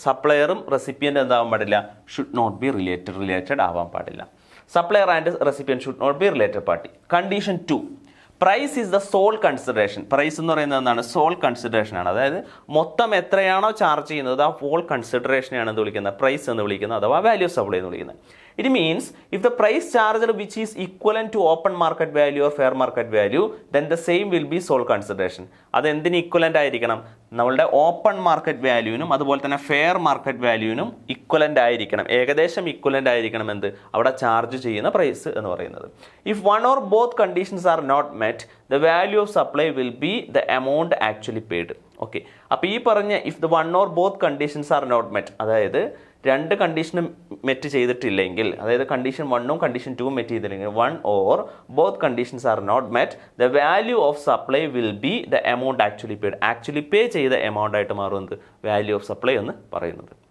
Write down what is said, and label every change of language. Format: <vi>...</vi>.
<ml>സപ്ലയറും recipient എന്താവാൻ പാടില്ല,</ml> <en>should not be related</en> <ml>ആവാൻ പാടില്ല.</ml> <en>Supplier and recipient should not be related party. Condition 2, price is the sole consideration.</en> <ml>Price എന്ന് പറയുന്നത് എന്താണ്, soul consideration ആണ്. അതായത് മൊത്തം എത്രയാണോ ചാർജ് ചെയ്യുന്നത് ആ ഹോൾ കൺസിഡറേഷനെയാണ് എന്ത് വിളിക്കുന്നത്, പ്രൈസ് എന്ന് വിളിക്കുന്നത്, അഥവാ വാല്യൂ ഓഫ് സപ്ലൈ എന്ന് വിളിക്കുന്നത്.</ml> <en>It means if the price charged which is equivalent to open market value or fair market value, then the same will be sole consideration.</en> <ml>അത് എന്തിന് ഇക്വലൻ്റ് ആയിരിക്കണം, നമ്മളുടെ ഓപ്പൺ മാർക്കറ്റ് വാല്യൂവിനും അതുപോലെ തന്നെ ഫെയർ മാർക്കറ്റ് വാല്യൂവിനും ഇക്വലൻ്റ് ആയിരിക്കണം, ഏകദേശം ഇക്വലൻ്റ് ആയിരിക്കണം എന്ത് അവിടെ ചാർജ് ചെയ്യുന്ന പ്രൈസ് എന്ന് പറയുന്നത്.</ml> <en>If one or both conditions are not met, the value of supply will be the amount actually paid. Okay,</en> <ml>അപ്പോൾ ഈ പറഞ്ഞ</ml> <en>if the one or both conditions are not met,</en> <ml>അതായത് രണ്ട് കണ്ടീഷനും മെറ്റ് ചെയ്തിട്ടില്ലെങ്കിൽ, അതായത് കണ്ടീഷൻ 1ഉം കണ്ടീഷൻ 2ഉം മെറ്റ് ചെയ്തില്ലെങ്കിൽ,</ml> <en>One or both conditions are not met, the value of supply will be the amount actually paid.</en> <ml>Actually പേ ചെയ്ത amount ആയിട്ട് മാറുന്നത് value of supply എന്ന് പറയുന്നത്.</ml>